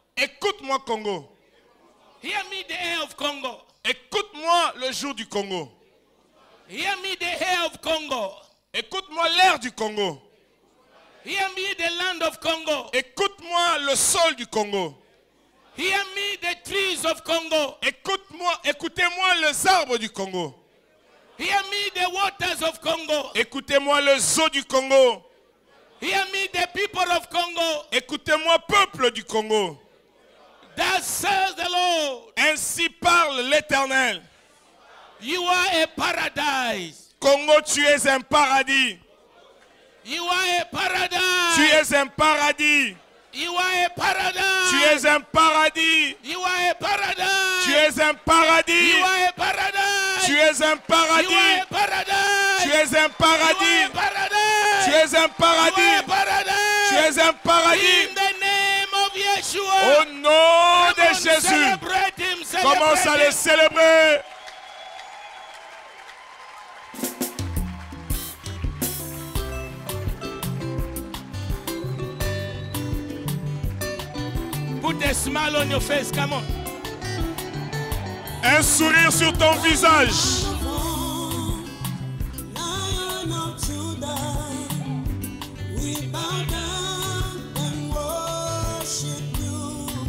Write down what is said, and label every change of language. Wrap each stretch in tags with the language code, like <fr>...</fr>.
<fr>Écoute-moi, Congo.</fr> <en>Hear me, the air of Congo.</en> <fr>Écoute-moi le jour du Congo.</fr> <en>Hear me, the air of Congo.</en> <fr>Écoute-moi l'air du Congo.</fr> <en>Hear me, the land of Congo.</en> <fr>Écoute-moi le sol du Congo.</fr> <en>Hear me, the trees of Congo.</en> <fr>Écoutez-moi les arbres du Congo.</fr> <en>Hear me, the waters of Congo.</en> <fr>Écoutez-moi les eaux du Congo.</fr> <en>Hear me, the people of Congo.</en> <fr>Écoutez-moi, peuple du Congo.</fr> <en>Thus says the Lord.</en> <fr>Ainsi parle l'Éternel.</fr> <en>You are a paradise.</en> <fr>Congo, tu es un paradis.</fr> <en>You are a paradise.</en> <fr>Tu es un paradis.</fr> <en>You are a paradise.</en> <fr>Tu es un paradis.</fr> <en>You are a paradise.</en> <fr>Tu es un paradis.</fr> <en>You are a paradise.</en> <fr>Tu es un</fr> <en>You are</en> <fr>paradis.</fr> <en>a paradise.</en> <fr>Tu es un paradis. Tu es un paradis. Tu es un paradis.</fr> <en>In the name of Yeshua.</en> <fr>Au nom de Jésus.</fr> <en>Celebrate him.</en> <fr>Commence à le célébrer.</fr> <en>Put a smile on your face. Come on.</en> <fr>Un sourire sur ton visage.</fr> <en>Lion of Judah, we bow down and worship you.</en>